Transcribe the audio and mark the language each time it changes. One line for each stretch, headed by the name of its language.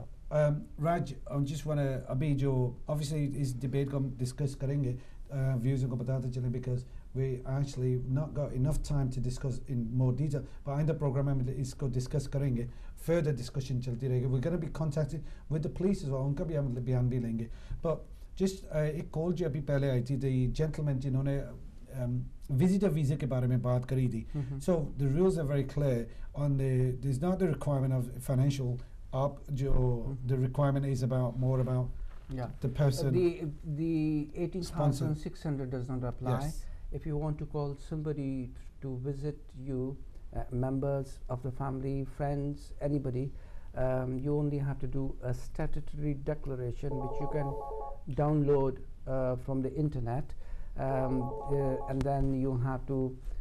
English: Raj, I just want to
Hindi: अभी जो obviously इस debate को हम discuss करेंगे, views को बताते चले,
English: because we actually not got enough time to discuss in more detail. But in the program
Hindi: हम इसको discuss करेंगे,
English: further discussion
Hindi: चलती रहेगी.
English: We're going to be contacted with the police as well.
Hindi: उनका भी हम बयान भी लेंगे.
English: But just
Hindi: एक कॉल जो अभी पहले आई थी,
English: the gentleman
Hindi: जिन्होंने visitor visa के बारे में बात करी थी.
English: So the rules are very clear on there's not the requirement of financial जो the requirement is more about the person. The 18,600 does not apply. Yes. If you want to call somebody to visit you, members of the family, friends, anybody, you only have to do a statutory declaration which you can download from the internet, and then you have to